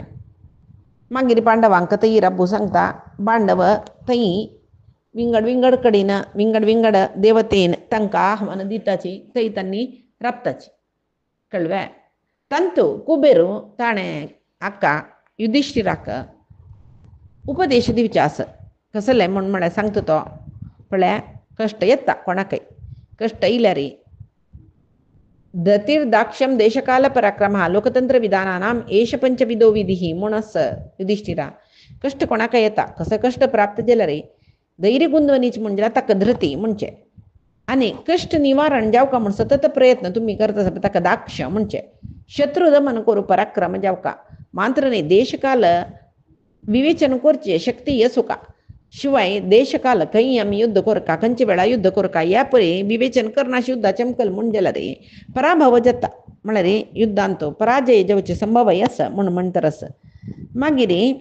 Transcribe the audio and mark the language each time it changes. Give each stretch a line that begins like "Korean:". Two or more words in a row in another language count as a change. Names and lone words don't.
Konkani: मागीर पांडवांक थंय राबू सांगता. पांडव थंय विंगड कडेन विंगड देवतेन तांकां आव्हान दिताची. थंय तांणी राबताची. कळ्ळे तांतू कुबेरू ताणें हाका युधिष्ठिराक उपदेश दिवचे आसा. कसले म्हूण म्हळ्यार सांगता तो पळय कश्ट येता कोणाकय कश्ट येयल्यार
Sanskrit: धतिर्दाक्ष्यम देशकाल पराक्रमः लोकतंत्र विधानानाम एष पंचविधो विधी
Konkani: म्हूण आसा युधिष्ठिरा. कश्ट कोणाकय येता कसं कश्ट प्राप्त जाल्यार धैर्य गुंदवनीच म्हणजे ताका धृती म्हणचे. आनी कश्ट निवारण जावका म्हूण सतत प्रयत्न तुमी करता ताका दाक्ष म्हणचे. शत्रू दमन करू पराक्रम जावका. मात्र न्ही देशकाल विवेचन करचे शक्ती येसू का शिवाय देशकाल खंय आमी युद्ध करका खंयचे वेळा युद्ध करका ह्या परी विवेचन करनाशी युद्धाचे अमकल म्हूण जाल्यार पराभव जाता म्हळ्यार युद्धांत पराजय जावचे संभव आसा म्हूण म्हणटरस मागीर